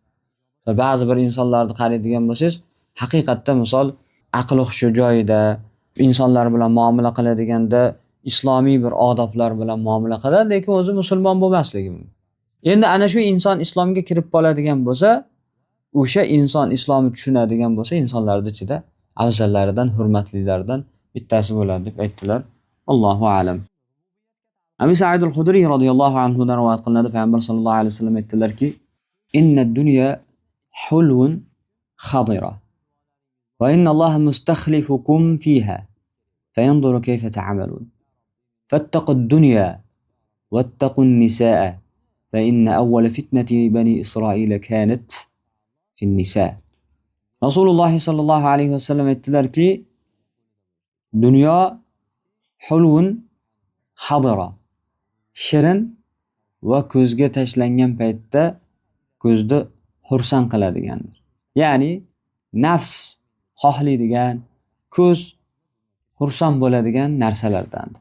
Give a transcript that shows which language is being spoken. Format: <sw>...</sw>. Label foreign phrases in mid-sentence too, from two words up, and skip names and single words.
<uz>Ba'zi bir insonlarni qaraydigan bo'lsangiz, haqiqatda misol aqli hushi joyida, insonlar bilan muomala qiladiganda islomiy bir odoblar bilan muomala qiladi, lekin o'zi musulmon bo'lmasligi mumkin. Endi ana shu inson islomga kirib qoladigan bo'lsa, o'sha inson islomni tushunadigan bo'lsa, insonlarning ichida afzallaridan, hurmatlilaridan bittasi bo'ladi deb aytdilar.</uz> <ar>الله أعلم.</ar> <uz>Abi Sa'id al-Khudri radhiyallohu anhu dan rivoyat qilinadi, payg'ambar sollallohu</uz> <ar>عليه وسلم</ar> <uz>aytdilarki,</uz> <ar>"إن الدنيا حلوة خضرة وإن الله مستخلفكم فيها فينظر كيف تعملون. فاتقوا الدنيا واتقوا النساء فإن أول فتنة بني إسرائيل كانت في النساء."</ar> <uz>Rasululloh sallallohu alayhi vasallam aytdilarki, dunyo</uz> <ar>حلوة خضرة,</ar> <uz>shirin va ko'zga tashlangan paytda ko'zni xursand qiladigandir. Ya'ni nafs xohlaydigan, ko'z xursand bo'ladigan narsalardandir.</uz>